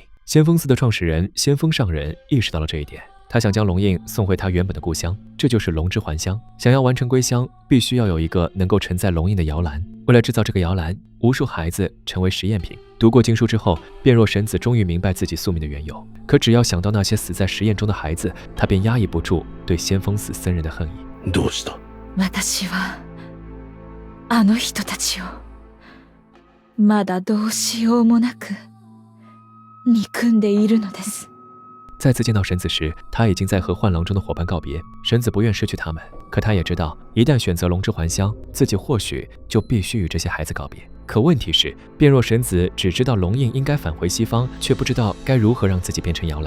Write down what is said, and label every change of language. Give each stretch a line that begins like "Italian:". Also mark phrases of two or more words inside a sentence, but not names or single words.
Chinese: 先鋒寺的創始人先鋒上人意識到了這一點，他想將龍印送回他原本的故鄉，這就是龍之還鄉。想要完成歸鄉，必須要有一個能夠承載龍印的搖籃。為了製造這個搖籃，無數孩子成為實驗品。讀過經書之後，變弱神子終於明白自己宿命的緣由。可只要想到那些死在實驗中的孩子，他便壓抑不住對先鋒寺僧人的恨意。
Japanese: どうした？私はあの人たちをまだどうしようもなく憎んでいるのです。
Chinese: 再次見到神子時，他已經在和幻廊中的夥伴告別。神子不願失去他們，可他也知道，一旦選擇龍之還鄉，自己或許就必須與這些孩子告別。可問題是，變若神子只知道龍印應該返回西方，卻不知道該如何讓自己變成搖籃。